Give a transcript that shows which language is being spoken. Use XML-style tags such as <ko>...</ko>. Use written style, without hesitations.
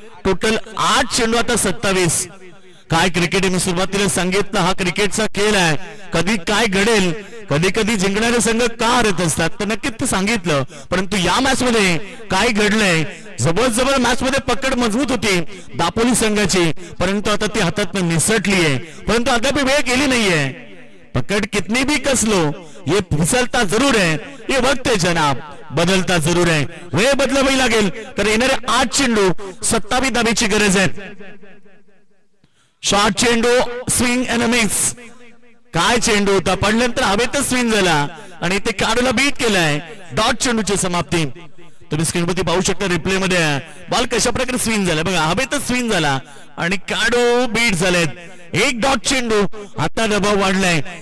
<mr>Total 8 चेंडू आता 27. काय क्रिकेट मी सुरुवातीला सांगितलं, हा क्रिकेटचा खेळ आहे. कधी काय घडेल, कधी कधी जिंकणारे संघ का हरत असतात तर नक्कीच ते सांगितलं. परंतु या मॅच मध्ये काय घडलंय, जबरदस्त मॅच मध्ये पकड मजबूत होती दापोली संघाची, परंतु आता ती हातात निसटली आहे. परंतु अद्याप वेळ गेली नाहीये.</mr> <hi>पकड कितनी भी कस लो, ये फिसलता जरूर है, ये वक्त है जनाब, बदलता जरूर है.</hi> <mr>वेळ बदलावी लागेल तर येणारे 8 चेंडू 27 धावेची गरज आहे. शॉर्ट चेंडू स्विंग अँड मिस. काय चेंडू होता, पडल्यानंतर हवेतच स्विंग झाला आणि ते काढूला बीट केलाय. डॉट चेंडूची समाप्ती तुम्ही स्क्रीनवरती पाहू शकता. रिप्ले मध्ये बॉल कशा प्रकारे स्विंग झाला बघा, हवेतच स्विंग झाला आणि काढू बीट झालेत. एक डॉट चेंडू. आता दबाव वाढलाय.</mr>